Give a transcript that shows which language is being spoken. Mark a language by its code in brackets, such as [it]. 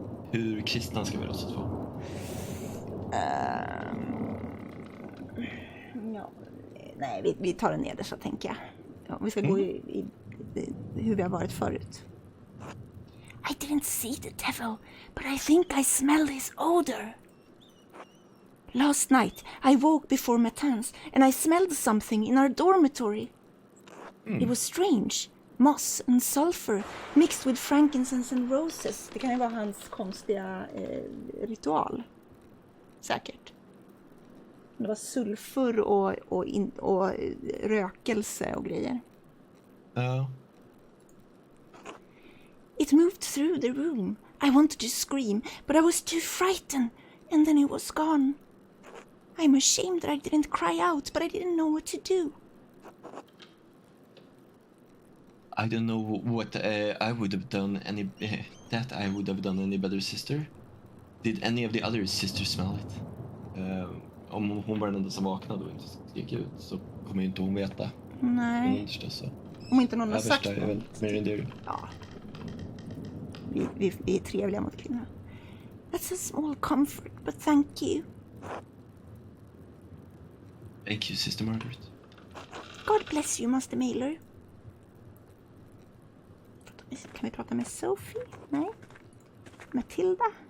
[sv] Hur kristna ska vi låtsas vara? Nej, vi tar den nedersta tänker jag. Ja, vi ska gå i hur vi har varit förut. [en] I didn't see the devil, but I think I smelled his odor. Last night, I woke before Matins, and I smelled something in our dormitory. It was strange. Moss and sulfur mixed with frankincense and roses. [sv] Det kan ju vara hans konstiga ritual. Säkert. Det var sulfur och rökelse och grejer. Ja. [en] It moved through the room. I wanted to scream, but I was too frightened, and then it was gone. I'm ashamed that I didn't cry out, but I didn't know what to do. I don't know what I would have done any better, sister. Did any of the other sisters smell it? [sv] Om hon var den enda som vaknade och inte skrek ut så kommer ju inte hon veta. Nej. Om inte någon har sagt något. Väl mer än det. Ja. Vi är trevliga mot kvinnor. [en] That's a small comfort, but thank you. Thank you, Sister Margaret. God bless you, Master Mailer. [sv] Kan vi prata med Sophie? Nej. Matilda?